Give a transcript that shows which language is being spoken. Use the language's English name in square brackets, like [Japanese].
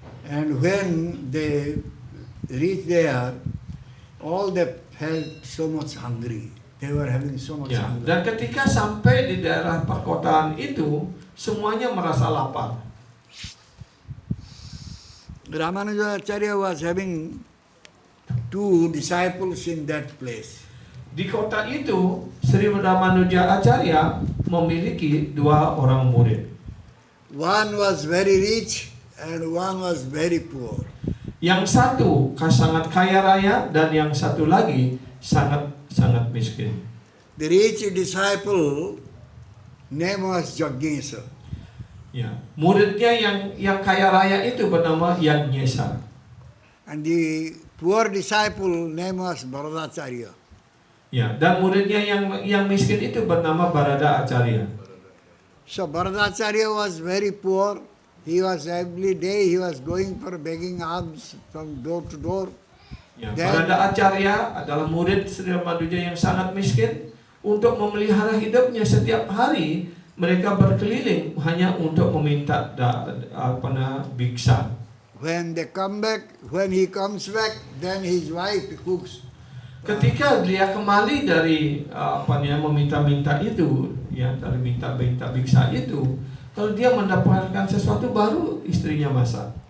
[English] And when they reached there, all they felt so much hungry. They were having so much hunger. [Indonesian] Dan ketika sampai di daerah perkotaan itu, semuanya merasa lapar. [English] Ramanuja Acharya was having 2 disciples in that place. [Indonesian] Di kota itu, Sri Ramanuja Acharya memiliki 2 orang murid. [English] One was very rich and one was very poor. [Indonesian] Yang satu sangat kaya raya dan yang satu lagi sangat miskin. [English] The rich disciple name was Jagnesa. [Indonesian] Ya, muridnya yang kaya raya itu bernama Yajnesa. [English] And the poor disciple name was Bharadacharya. [Indonesian] Ya, dan muridnya yang miskin itu bernama Barada Acharya. [English] So Bharadacharya was very poor. He was every day he was going for begging alms from door to door. [Indonesian] Ya, Barada Acharya adalah murid Sri Ramanuja yang sangat miskin. Untuk memelihara hidupnya setiap hari mereka berkeliling hanya untuk meminta biksa. [English] When they come back, when he comes back, then his wife cooks. [Indonesian] Ketika dia kembali dari meminta-minta itu, dari minta biksa itu, kalau dia mendapatkan sesuatu baru, istrinya masak.